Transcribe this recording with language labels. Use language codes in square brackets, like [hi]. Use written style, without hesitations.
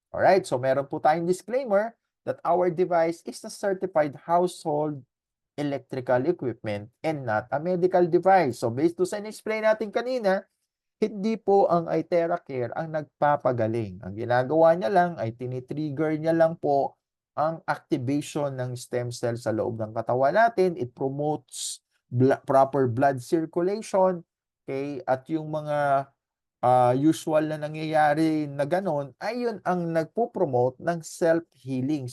[en] Alright, [tl] so meron po tayong [en] disclaimer that our device is a certified household electrical equipment and not a medical device. [tl] So based to sa in-explain natin kanina, hindi po ang iTera Care ang nagpapagaling. Ang ginagawa niya lang ay tini-trigger niya lang po ang activation ng stem cell sa loob ng katawan natin. [en] It promotes proper blood circulation, okay? [tl] At yung mga usual na nangyayari na gano'n, ay yun ang nagpo-promote ng self-healing.